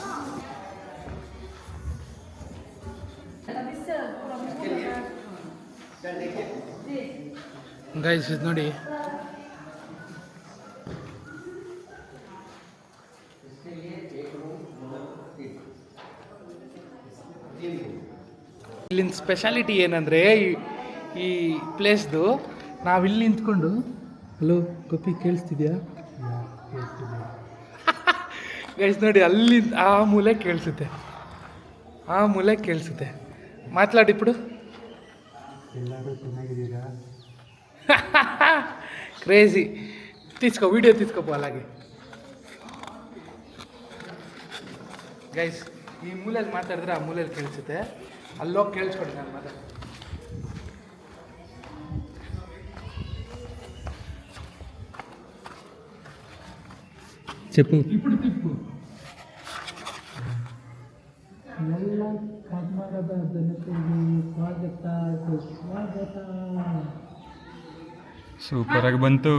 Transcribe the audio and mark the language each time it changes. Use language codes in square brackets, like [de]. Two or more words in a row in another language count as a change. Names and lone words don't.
[kn] ಗೈಸ್ ಇದು ನೋಡಿ, ಇಲ್ಲಿನ ಸ್ಪೆಷಾಲಿಟಿ ಏನಂದರೆ ಈ ಪ್ಲೇಸ್ದು, ನಾವಿಲ್ಲಿ ನಿಂತ್ಕೊಂಡು ಹಲೋ ಗೋಪಿ ಕೇಳಿಸ್ತಿದ್ಯಾ ಗೈಸ್ ನೋಡಿ, ಅಲ್ಲಿ ಆ ಮೂಲೆ ಕೇಳಿಸುತ್ತೆ, ಆ ಮೂಲೆ ಕೇಳಿಸುತ್ತೆ. ಮಾತಾಡಿಬಿಡು. ಎಲ್ಲರೂ ಚೆನ್ನಾಗಿದ್ದೀರಾ? ಕ್ರೇಜಿ. [te] తీసుకో వీడియో తీసుకోపో అలాగే ಗೈಸ್. [kn] ಈ ಮೂಲೆಯಲ್ಲಿ ಮಾತಾಡಿದ್ರೆ ಆ ಮೂಲೆಯಲ್ಲಿ ಕೇಳಿಸುತ್ತೆ, ಅಲ್ಲೋಗಿ ಕೇಳಿಸ್ಕೊಡಿ ನಾನು ಮಾತಾಡ. [te] చెప్పు. ఇప్పుడు తిప్పు. [kn] ಎಲ್ಲ ಕನ್ನಡದ ಜನತೆಗೆ ಸ್ವಾಗತ ಸುಸ್ವಾಗತ. ಸೂಪರ್ ಆಗಿ ಬಂತು.